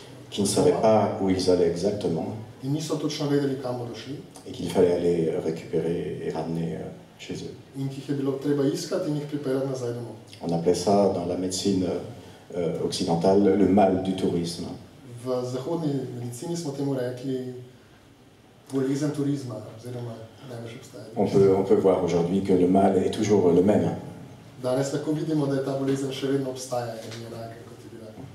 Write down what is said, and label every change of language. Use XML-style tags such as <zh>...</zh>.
<fr>qui ne savaient pas où ils allaient exactement</fr> <sl>in niso točno vedeli, kam bodo šli,</sl> <fr>et qu'il fallait aller récupérer et ramener chez eux.</fr> <sl>in ki jih je bilo treba iskati in jih pripeljati nazaj domov.</sl> <fr>On appelait ça dans la médecine occidentale le mal du tourisme.</fr> <sl>V zahodni medicini smo temu rekli bolezen turizma, oziroma največ obstaja.</sl> <fr>On peut voir aujourd'hui que le mal est toujours le même.</fr> <sl>Danes lahko vidimo, da je ta bolezen še vedno obstaja in je enaka, kot je bila.</sl>